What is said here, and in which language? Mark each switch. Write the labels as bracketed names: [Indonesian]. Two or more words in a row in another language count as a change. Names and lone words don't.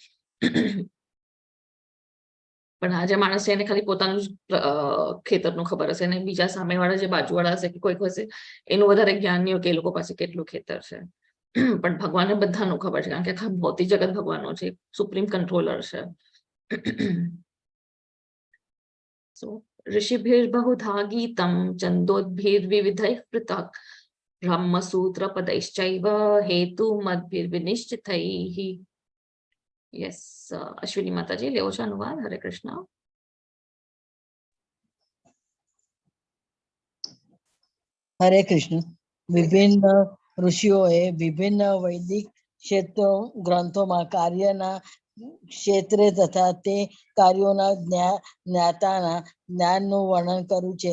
[Gujarati] પણ આ જે માણસ છે એને ખાલી પોતાનું જ ખેતરનું ખબર હશે અને બીજા સામેવાળા જે બાજુવાળા હશે કે કોઈક હશે એનું વધારે જ્ઞાન નહીં હોય કે એ લોકો પાસે કેટલું ખેતર છે. પણ ભગવાનને બધાનું ખબર છે કારણ કે આખા ભૌતિક જગત ભગવાનનો છે, [English] supreme controller [Gujarati] છે. [Sanskrit] ऋषिभिर्बहुधा गीतं छन्दोद्भिर्विविधैः पृथक् ब्रह्मसूत्रपदैश्चैव हेतुमद्भिर्विनिश्चितैः. [Gujarati] યસ, અશ્વિની માતાજી લેવો છો અનુવાદ? હરે કૃષ્ણ. હરે કૃષ્ણ. વિભિન્ન ઋષિઓએ વિભિન્ન વૈદિક ક્ષેત્રો ગ્રંથોમાં કાર્યના ક્ષેત્રે તથા તે કાર્યોના જ્ઞાતાના જ્ઞાનનું વર્ણન કર્યું છે.